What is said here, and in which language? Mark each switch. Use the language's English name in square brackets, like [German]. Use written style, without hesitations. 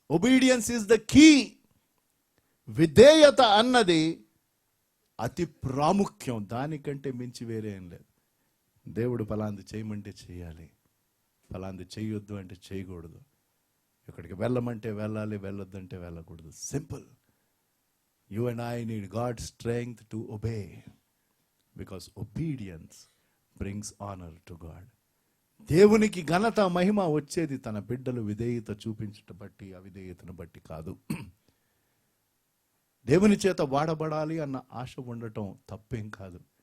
[English] Obedience is the key. [Telugu] విధేయత అన్నది అతి ప్రాముఖ్యం. దానికంటే మించి వేరే ఏం లేదు. దేవుడు ఫలాంది చేయమంటే చేయాలి, ఫలాంది చేయొద్దు అంటే చేయకూడదు. ఇక్కడికి వెళ్ళమంటే వెళ్ళాలి, వెళ్ళొద్దంటే వెళ్ళకూడదు. Simple. [English] You and I need God's strength to obey, because obedience brings honor to God. [Telugu] దేవునికి ఘనత మహిమ వచ్చేది తన బిడ్డలు విధేయత చూపించటం బట్టి, అవిధేయతను బట్టి కాదు. దేవుని చేత వాడబడాలి అన్న ఆశ ఉండటం తప్పేం కాదు.